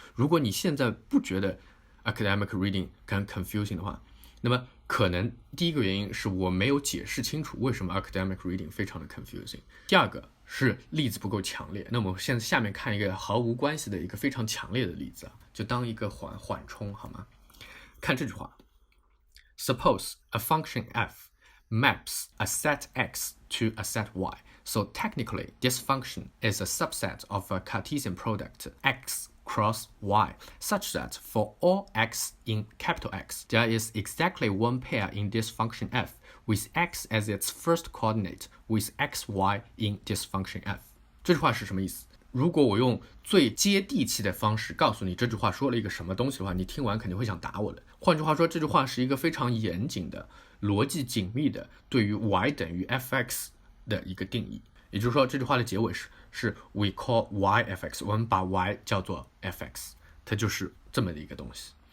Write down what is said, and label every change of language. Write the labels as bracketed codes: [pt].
[zh] 如果你现在不觉得 academic reading 很 confusing 的话，那么可能第一个原因是我没有解释清楚为什么 academic reading 非常的 confusing， 第二个是例子不够强烈。那么我现在下面看一个毫无关系的一个非常强烈的例子，就当一个缓冲好吗？看这句话 [en] Suppose a function f maps a set x to a set y. So technically, this function is a subset of a Cartesian product x cross y, such that for all x in capital X, there is exactly one pair in this function f, with x as its first coordinate, with xy in this function f. [zh] 这句话是什么意思？如果我用最接地气的方式告诉你这句话说了一个什么东西的话，你听完肯定会想打我的。换句话说，这句话是一个非常严谨的、逻辑紧密的对于 y 等于 fx 的一个定义。也就是说，这句话的结尾是 [en] we call y fx， [zh] 我们把 y 叫做 fx， 它就是这么的一个东西。